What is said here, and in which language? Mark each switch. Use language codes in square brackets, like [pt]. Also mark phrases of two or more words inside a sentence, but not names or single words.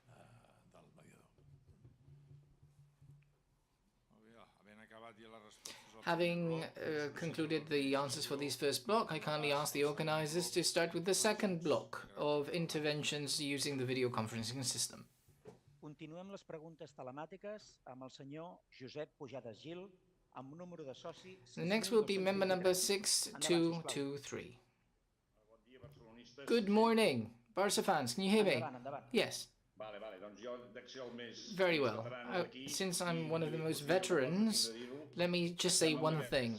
[en] Having concluded the answers for this first block, I kindly ask the organizers to start with the second block of interventions using the video conferencing system. [ca] Continuem les preguntes telemàtiques amb el senyor Josep Pujades Gil, amb un número de soci... [en] The next will be member number 6223. Good morning, Barca fans. Can you hear me? Yes. Very well. Since I'm one of the most veterans, let me just say one thing.